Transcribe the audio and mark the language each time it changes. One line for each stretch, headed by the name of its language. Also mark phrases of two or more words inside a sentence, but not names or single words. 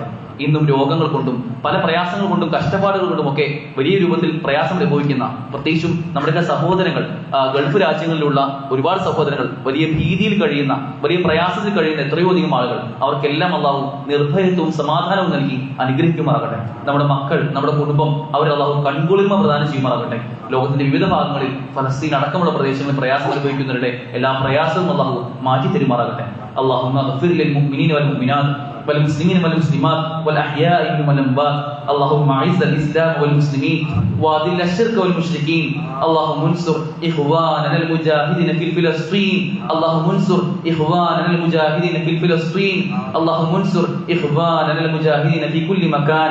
Malayalam: ഇന്നും രോഗങ്ങൾ കൊണ്ടും പല പ്രയാസങ്ങൾ കൊണ്ടും കഷ്ടപ്പാടുകൾ കൊണ്ടുമൊക്കെ വലിയ രൂപത്തിൽ പ്രയാസം അനുഭവിക്കുന്ന, പ്രത്യേകിച്ചും നമ്മുടെയൊക്കെ സഹോദരങ്ങൾ, ഗൾഫ് രാജ്യങ്ങളിലുള്ള ഒരുപാട് സഹോദരങ്ങൾ വലിയ ഭീതിയിൽ കഴിയുന്ന, വലിയ പ്രയാസത്തിൽ കഴിയുന്ന എത്രയോ അധികം ആളുകൾ, അവർക്കെല്ലാം അള്ളാഹു നിർഭയത്വവും സമാധാനവും നൽകി അനുഗ്രഹിക്കുമാറാകട്ടെ. നമ്മുടെ മക്കൾ, നമ്മുടെ കുടുംബം, അവർ അള്ളാഹു കൺകുളിർമ പ്രദാനം ചെയ്യുമാറാകട്ടെ. ലോകത്തിന്റെ വിവിധ ഭാഗങ്ങളിൽ ഫലസ്തീൻ അടക്കമുള്ള പ്രദേശങ്ങളിൽ പ്രയാസം അനുഭവിക്കുന്നവരുടെ എല്ലാ പ്രയാസവും അള്ളാഹു മാറ്റി തരുമാറാകട്ടെ.
Arabic: اللهم اغفر للمؤمنين والمؤمنات والمسلمين والمسلمات والأحياء منهم والأموات. اللهم أعز الإسلام والمسلمين وأذل الشرك والمشركين. اللهم انصر إخواننا المجاهدين في فلسطين. اللهم انصر إخواننا المجاهدين في فلسطين. اللهم انصر إخواننا المجاهدين في كل مكان.